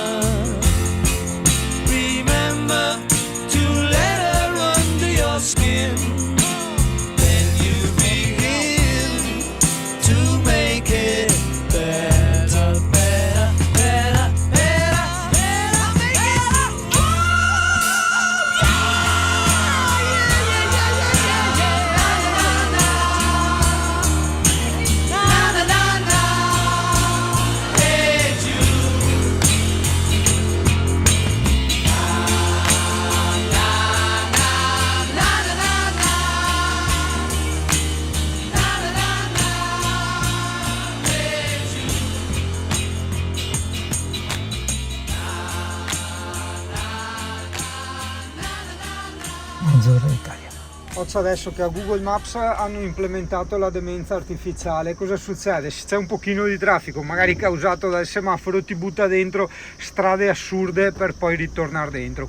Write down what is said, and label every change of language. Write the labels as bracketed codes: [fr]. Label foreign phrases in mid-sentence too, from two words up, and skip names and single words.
[en] Remember to let her under your skin, then you begin to make it better, better, better, better, better, make it. Oh, na na na na. Hey Jude. Na na na na na. Na na na na. Hey Jude. [it] Buongiorno Italia. Faccio adesso che a Google Maps hanno implementato la demenza artificiale. Cosa succede? Se c'è un pochino di traffico, magari causato dal semaforo, ti butta dentro strade assurde per poi ritornare dentro.